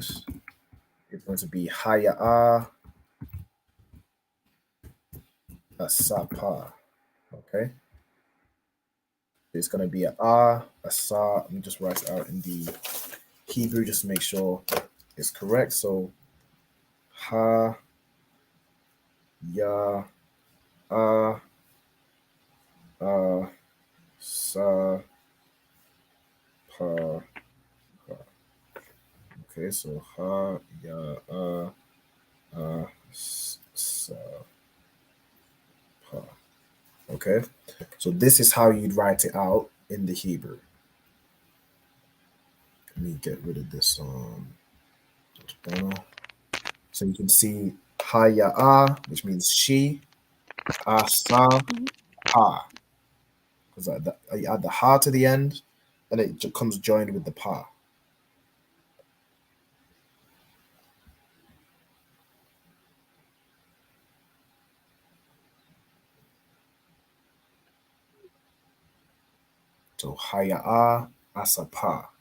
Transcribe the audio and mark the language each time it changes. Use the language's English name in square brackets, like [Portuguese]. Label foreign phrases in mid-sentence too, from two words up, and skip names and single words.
[English] It's going to be Haya'ah, asapa. Okay. It's going to be a sa. Let me just write it out in the Hebrew just to make sure it's correct. So ha, ya, sa, pa. Okay, so ha, ya, sa, pa. Okay, so this is how you'd write it out in the Hebrew. Let me get rid of this. So you can see ha, ya, which means she, sa, pa. Because you add the ha to the end, and it comes joined with the pa. So Haya'a Asapa.